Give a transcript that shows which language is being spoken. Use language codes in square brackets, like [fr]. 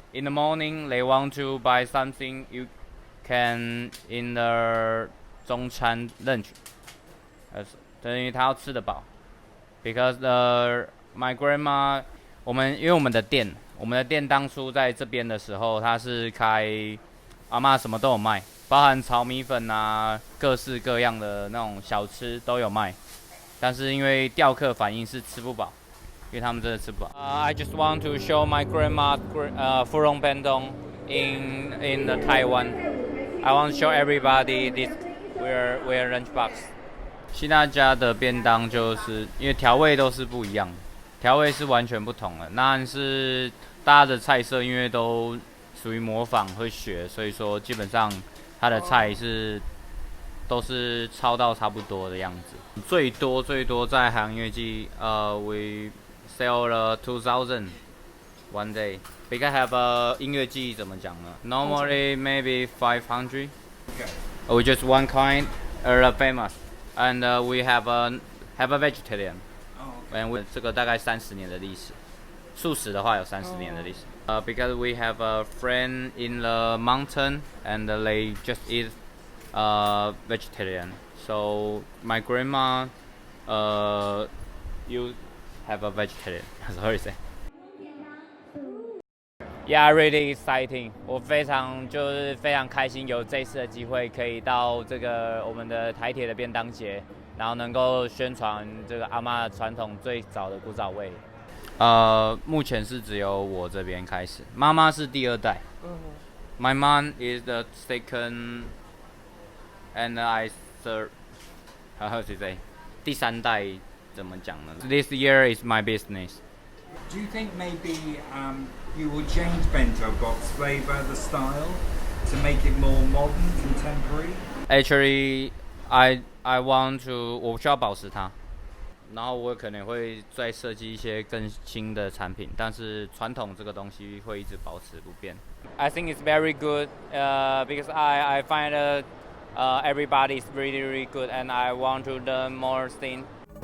[en] In the morning, they want to buy something. You can in the 中餐 lunch， [zh] 等于他要吃得饱。 [en] Because my grandma， [zh] 因为我们的店当初在这边的时候，它是开阿嬷什么都有卖，包含炒米粉啊，各式各样的那种小吃都有卖。但是因为钓客反映是吃不饱，因为他们真的吃不饱。 [en] I just want to show my grandma Fulong Bento in the Taiwan. I want to show everybody this we're lunchbox. [zh] 希腊家的便当就是因为调味都是不一样的，调味是完全不同的。但是大家的菜色因为都属于模仿会学，所以说基本上它的菜都是抄到差不多的样子。最多在海洋音乐季， [en] we sell [zh] 了2000 [en] one day. Because have [zh] 音乐季怎么讲呢 ？ [en] Normally maybe 500. We just one kind famous. And we have a vegetarian. [zh] And 这个大概30年的历史，素食的话有30年的历史。 [en] Because we have a friend in the mountain and they just eat vegetarian. So my grandma you have a vegetarian. Sorry, say. Yeah, really exciting. [zh] 我非常开心，有这次的机会可以到这个我们的台铁的便当节，然后能够宣传这个阿嬷传统最早的古早味。目前是只有我这边开始，妈妈是第二代。 [en] My mom is the second, and I third. How to say? [zh] 第三代怎么讲呢 ？ [en] This year is my business. Do you think maybe you will change bento box flavor, the style, to make it more modern, contemporary? Actually, I want to [zh] 我需要保持它，然后我可能会再设计一些更新的产品，但是传统这个东西会一直保持不变。 [en] I think it's very good because I find everybody is really good and I want to learn more things.